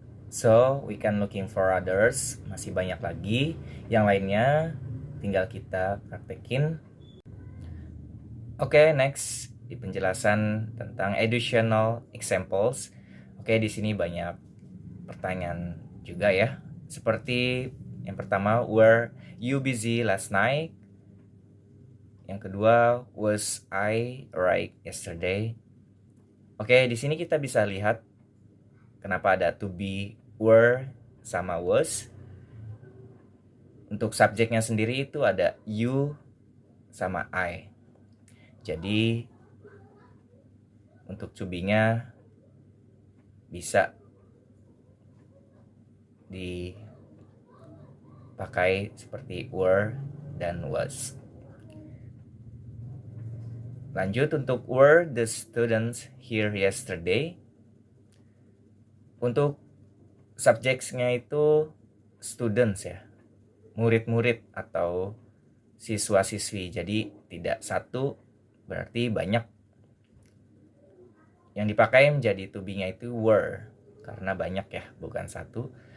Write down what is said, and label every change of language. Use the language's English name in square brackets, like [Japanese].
[English] So, we can looking for others. [Indonesian] Masih banyak lagi. Yang lainnya tinggal kita praktekin. Oke, next di penjelasan tentang additional examples. Oke, di sini banyak pertanyaan juga ya. Seperti yang pertama, [English] were you busy last night? [Indonesian] Yang kedua, [English] was I right yesterday? [Indonesian] Oke, di sini kita bisa lihat kenapa ada to be, were, sama was. Untuk subjeknya sendiri itu ada you sama I. Jadi untuk to be-nya bisa dipakai seperti were dan was. Lanjut, untuk [English] were the students here yesterday? [Indonesian] Untuk subjeknya itu students ya, murid-murid atau siswa-siswi. Jadi tidak satu, berarti banyak. Yang dipakai menjadi to be-nya itu were, karena banyak ya, bukan satu.